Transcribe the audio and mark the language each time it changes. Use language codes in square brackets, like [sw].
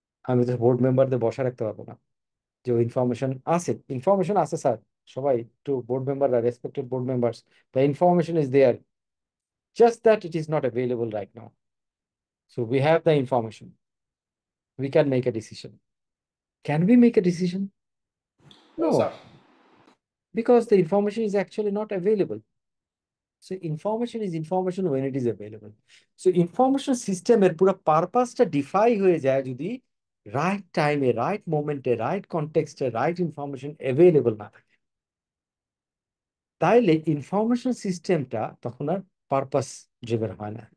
[bn] আমি তো বোর্ড মেম্বারদের বসা রাখতে পারবো না, যে ইনফরমেশন আছে, ইনফরমেশন আছে স্যার, সবাই একটু, বোর্ড মেম্বাররা, respected board members, [en] The information is there, just that it is not available right now. So we have the information, we can make a decision. Can we make a decision? ও No, [bn] sir. [en] because the information is actually not available. So information is information when it is available. [bn] So information system এর পুরো পারপাসটা defy হয়ে যায় যদি right টাইমে, right মোমেন্টে, right কনটেক্সটে right information available না থাকে, তাইলে ইনফরমেশন সিস্টেমটা তখন আর পারপাস ড্রিভেন হয় না।